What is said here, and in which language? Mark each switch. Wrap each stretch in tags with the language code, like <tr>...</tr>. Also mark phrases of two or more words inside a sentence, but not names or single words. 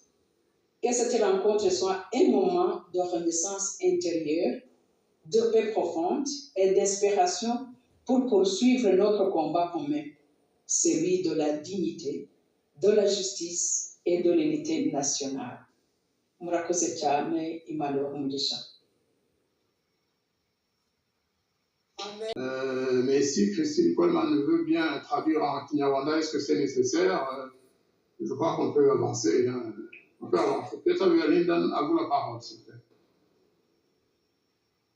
<fr>Que cette rencontre soit un moment de renaissance intérieure, de paix profonde et d'inspiration pour poursuivre notre combat commun, celui de la dignité, de la justice et de l'unité nationale.</fr> <rw>Murakoze cyane, Imana umugisha.</rw> <fr>Mais si Christine Coleman veut bien traduire en Kinyarwanda, est-ce que c'est nécessaire? Je crois qu'on peut avancer. Hein. On peut avancer. Peut-être à vous la parole, s'il vous plaît.</fr>